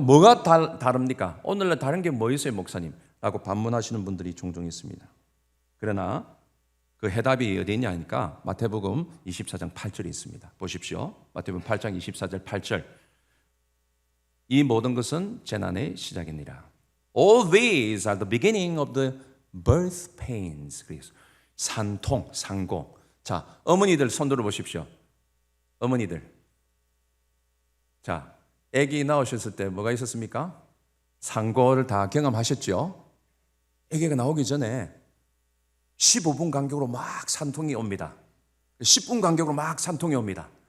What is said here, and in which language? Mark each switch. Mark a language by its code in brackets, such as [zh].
[ko] 뭐가 다릅니까? 오늘날 다른 게 뭐 있어요, 목사님? 라고 반문하시는 분들이 종종 있습니다. 그러나 그 해답이 어디 있냐 하니까 마태복음 24장 8절에 있습니다. 보십시오. 마태복음 8장 24절 8절. 이 모든 것은 재난의 시작이니라. [en] All these are the beginning of the birth pains. [ko] 산통, 상고. 자, 어머니들 손 들어 보십시오. 어머니들. 자, 아기 나오셨을 때 뭐가 있었습니까? 상고를 다 경험하셨죠? 아기가 나오기 전에 15분 간격으로 막 산통이 옵니다. 10분 간격으로 막 산통이 옵니다.